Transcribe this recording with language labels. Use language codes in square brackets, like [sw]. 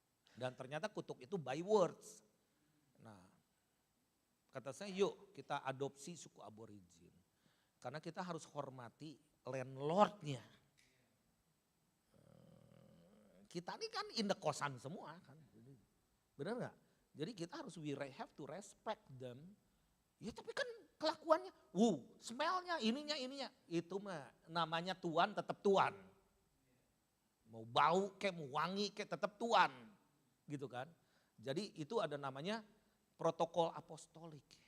[id] Dan ternyata kutuk itu [en] by words. [id] Nah kata saya yuk kita adopsi suku aborigin. Karena kita harus hormati landlordnya. Kita ini kan indekosan semua kan. Benar gak? Jadi kita harus [en] we have to respect them. [id] Ya tapi kan kelakuannya, smellnya, ininya. Itu mah namanya tuan tetap tuan. Mau bau kayak mau wangi kayak tetap tuan. Gitu kan. Jadi itu ada namanya protokol apostolik.